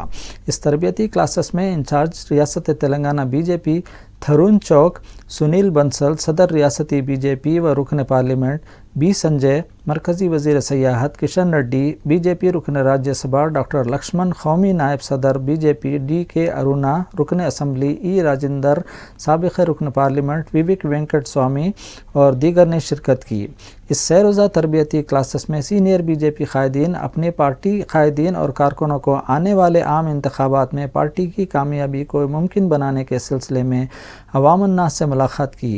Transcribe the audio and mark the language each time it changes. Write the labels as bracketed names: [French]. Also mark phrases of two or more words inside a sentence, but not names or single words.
[Urdu] اس تربیتی کلاسز میں انچارج ریاست تلنگانہ بی جے پی تھرون چوک سنیل بنسل، صدر ریاستی بی جے پی و رکن پارلیمنٹ بی سنجے، مرکزی وزیر سیاحت کشن ریڈی، بی جے پی رکن راجیہ سبھا ڈاکٹر لکشمن، قومی نائب صدر بی جے پی ڈی کے ارونا، رکن اسمبلی ای راجندر، سابق رکن پارلیمنٹ وویک وینکٹ سوامی اور دیگر نے شرکت کی۔ اس 100 روزہ تربیتی کلاسز میں سینئر بی جے پی قائدین اپنے پارٹی قائدین اور کارکنوں کو آنے والے عام انتخابات میں پارٹی کی کامیابی کو ممکن بنانے کے سلسلے میں عوام الناس سے ملاقات کی۔